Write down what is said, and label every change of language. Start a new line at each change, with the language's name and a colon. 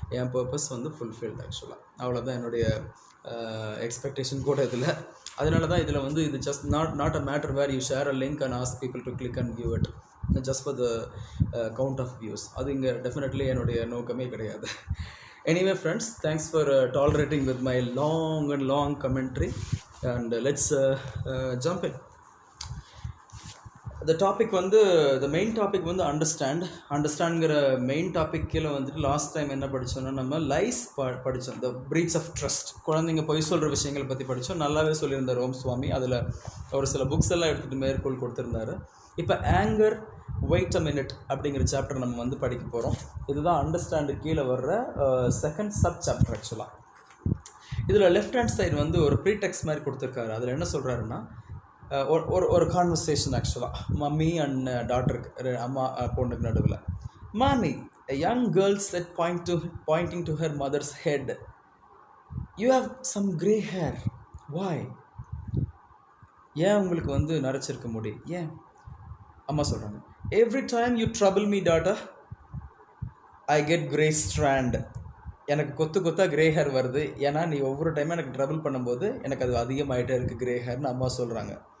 Tamil: என் purpose வந்து fulfilled ஆக்சுவலாக. அவ்வளோதான் என்னுடைய எக்ஸ்பெக்டேஷன் கூட இதில். அதனால தான் இதில் வந்து
English: இது just not a matter where you share a link and ask people to click and view it just for the count of views.
Tamil: அது இங்கே டெஃபினெட்லி என்னுடைய நோக்கமே கிடையாது.
English: Anyway friends, thanks for tolerating with my long commentary, and let's jump in.
Tamil: The topic வந்து, the main topic வந்து understandங்கிற main topic கீழே வந்துட்டு last time என்ன படித்தோன்னா, நம்ம லைஸ் படித்தோம். the breach of trust, குழந்தைங்க பொய் சொல்கிற விஷயங்கள் பற்றி படித்தோம். நல்லாவே சொல்லியிருந்தார் ஓம் சுவாமி. அதில் ஒரு சில புக்ஸ் எல்லாம் எடுத்துகிட்டு மேற்கோள் கொடுத்துருந்தாரு. இப்போ ஆங்கர் வெயிட் அ மினிட் அப்படிங்கிற சாப்டர் நம்ம வந்து படிக்க போகிறோம். இதுதான் அண்டர்ஸ்டாண்டு கீழே வர்ற செகண்ட் சப் சாப்டர் ஆக்சுவலாக. இதில் லெஃப்ட் ஹேண்ட் சைடு வந்து ஒரு ப்ரீடெக்ஸ்ட் மாதிரி கொடுத்துருக்காரு. அதில் என்ன சொல்கிறாருன்னா, ஒரு கான்வர்சேஷன் ஆக்சுவலாக மம்மி அண்ட் டாட்டருக்கு, அம்மா பொண்ணுக்கு நடுவில்.
English: மாமி, a young girl said pointing to her mother's head, you have some grey hair, why?
Tamil: ஏன் உங்களுக்கு வந்து நரைச்சிருக்க முடியும், ஏன்? அம்மா சொல்கிறாங்க,
English: every time you trouble me daughter, I get grey strand.
Tamil: எனக்கு கொத்தாக கிரே ஹேர் வருது, ஏன்னா நீ ஒவ்வொரு டைமும் எனக்கு ட்ரபிள் பண்ணும்போது எனக்கு அது அதிகமாகிட்டே இருக்குது கிரே ஹேர்னு அம்மா சொல்கிறாங்க.